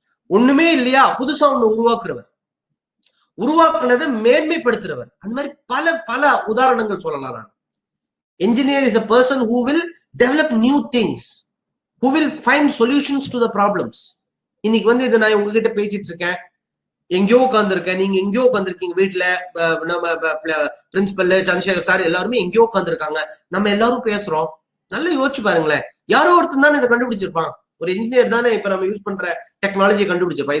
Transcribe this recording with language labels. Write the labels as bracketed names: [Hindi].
[Tamil] ஒண்ணுமே இல்லையா, புதுசா ஒண்ணு உருவாக்குறவர், உருவாக்குனதை மேன்மைப்படுத்துறவர். அந்த மாதிரி பல பல உதாரணங்கள் சொல்லலாம். [English] நான் engineer is a person who will develop new things, who will find solutions to the problems. [Tamil] இன்னைக்கு வந்து இதை நான் உங்ககிட்ட பேசிட்டு இருக்கேன், எங்கேயோ உட்காந்துருக்கேன், நீங்க எங்கேயோ உட்காந்துருக்கீங்க, வீட்டுல நம்ம பிரின்சிபல் சந்திரசேகர் சார் எல்லாருமே எங்கேயோ உட்காந்துருக்காங்க, நம்ம எல்லாரும் பேசுறோம். நல்லா யோசிச்சு பாருங்களேன், யாரோ ஒருத்தன் தானே இதை கண்டுபிடிச்சிருப்பான். ஒரு இன்ஜினியர் தானே இப்ப நம்ம யூஸ் பண்ற டெக்னாலஜியை கண்டுபிடிச்சிருப்பான்.